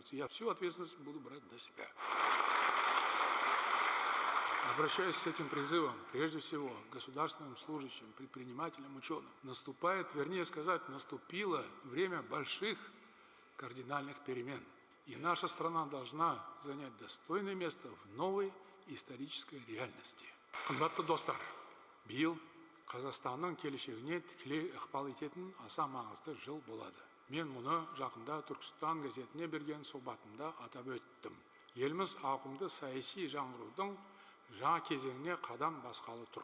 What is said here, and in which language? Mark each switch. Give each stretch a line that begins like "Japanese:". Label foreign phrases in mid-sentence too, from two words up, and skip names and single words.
Russian: Я всю ответственность буду брать на себя. Обращаясь с этим призывом, прежде всего, к государственным служащим, предпринимателям, ученым, наступает, вернее сказать, наступило время больших кардинальных перемен. И наша страна должна занять достойное место в новой исторической реальности.
Kazakh: Қымбатты достар, биыл Қазақстанның келешегіне тікелей ықпал ететін аса маңызды жыл болады. Мен мұны жақында Түркістан газетіне берген сұхбатымда атап өттім. Еліміз ауқымды саяси жаңғырудың жаңа кезеңіне қадам басқалы тұр.